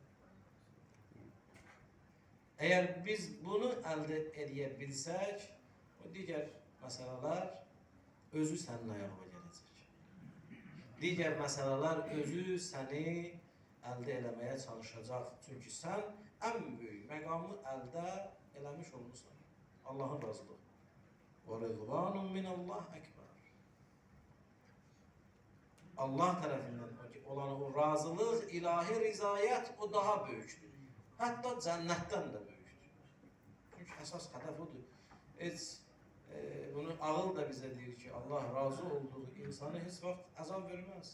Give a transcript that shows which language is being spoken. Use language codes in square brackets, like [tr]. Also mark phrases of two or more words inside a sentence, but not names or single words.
[az] Əgər biz bunu əldə edə bilsək, o digər məsələlər özü sənin ayağına gələcək. Digər məsələlər özü səni əldə eləməyə çalışacaq. Çünki sən ən böyük məqamı əldə eləmiş olmuşsan. Allahın razılığı. [ar] وَرِضْوَانٌ مِنَ اللّٰهِ أَكْبَرُ. [az] Allah tərəfindən olan o razılıq, ilahi rizayət o daha böyükdür. Hətta cənnətdən də böyükdür. Çünki əsas hədəf odur. Heç bunu ağıl da bizə deyir ki, Allah razı olduğu insanı heç vaxt əzab verməz.